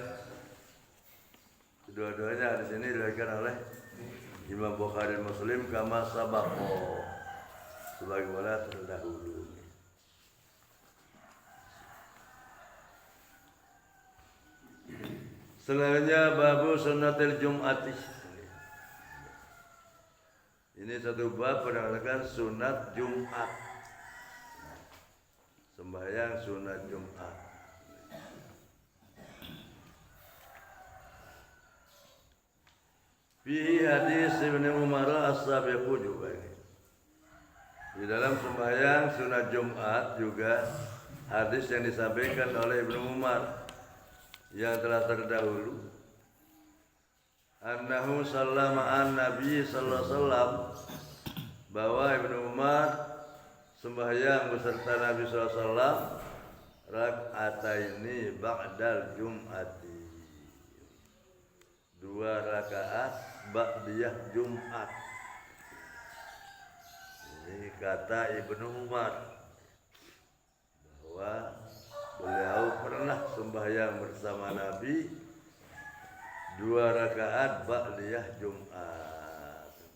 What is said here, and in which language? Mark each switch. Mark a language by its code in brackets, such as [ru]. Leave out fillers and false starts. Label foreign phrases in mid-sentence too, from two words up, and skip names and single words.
[id] Dua-duanya di sini diriwayatkan oleh Imam Bukhari dan Muslim [ar] كما سبق, [id] sebagaimana terdahulu. Selanjutnya [ar] باب سنة الجمعة. [id] Ini satu bab menerangkan sunat Jumat, sembahyang sunat Jumat. Fihi hadis Ibnu Umar as-sabiqu juga ini. Di dalam sembahyang sunat Jumat juga hadis yang disampaikan oleh Ibnu Umar yang telah terdahulu. [ar] أنه سلم النبي صلى الله عليه وسلم, [id] bahwa Ibnu Umar sembahyang beserta Nabi [ar] صلى الله عليه وسلم ركعتين بعد الجمعة, [id] 2 rakaat ba'diyah Jumat. Ini kata Ibnu Umar bahwa beliau pernah sembahyang bersama Nabi 2 rakaat ba'diyah Jumat.